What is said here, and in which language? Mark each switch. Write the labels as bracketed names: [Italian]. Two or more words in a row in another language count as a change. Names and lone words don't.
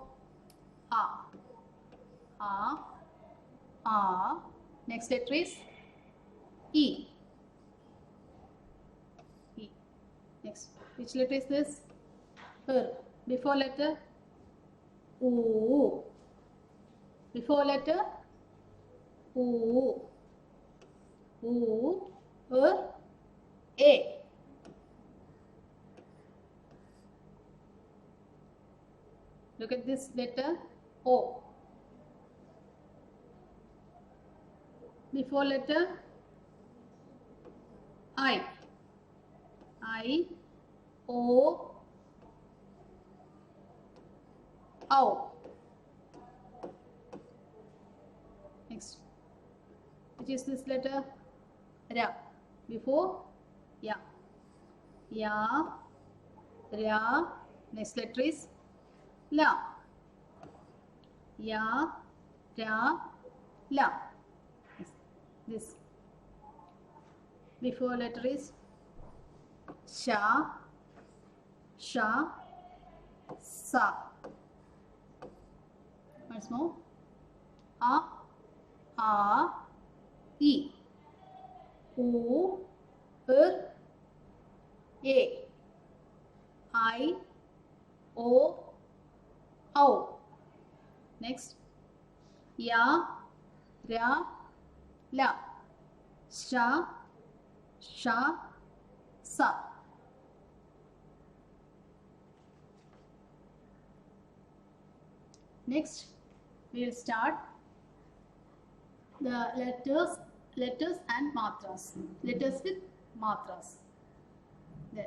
[English] A. A. A. Next letter is E. E. Next, which letter is this? Before letter O. Before letter O. O. A. Look at this letter O. Before letter I. I. O. Ow. Next, which is this letter? Ra. Before Ya. Ya. Ra. Next letter is La. Ya. Ra. La. This. Before letter is Sha. Sha. Sa. Once more. A. E. O. A. I. O. Ow. Next. Ya. Ra. La. Sha. Sha. Sa. Next, we will start the letters and matras. Letters with matras. There.